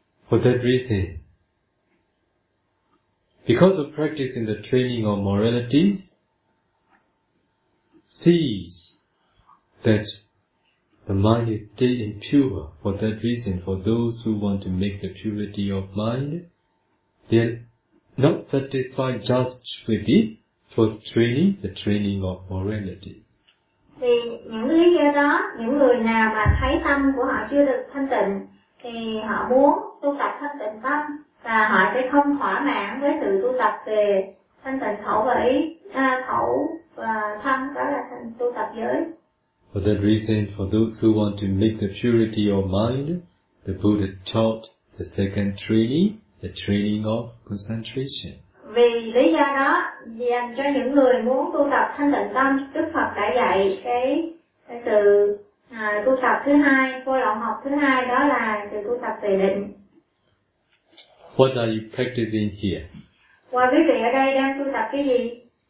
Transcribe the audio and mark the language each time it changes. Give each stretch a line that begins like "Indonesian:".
English: For that reason, because of practice in the training of morality, sees that the mind is still impure. For that reason, for those who want to make the purity of mind, they are not satisfied just with the first training, the training of morality.
Vietnamese: Thì những lý do đó, những người nào mà thấy tâm của họ chưa được thanh tịnh, thì họ muốn tu tập thanh tịnh tâm, và họ sẽ không thỏa mãn với sự tu tập về thanh tịnh khẩu và ý, khẩu và thân, đó là thanh tu tập giới.
English: For that reason, for those who want to make the purity of mind, the Buddha taught the second training, the training of concentration.
Vietnamese: Vì lý do đó, dành cho những người muốn tu tập thanh tịnh tâm, Đức Phật đã dạy cái sự tu tập thứ hai, vô lậu học thứ hai, đó là sự tu tập về định.
English: What are you practicing here?
Vietnamese: Và quý vị ở đây đang tu tập cái gì?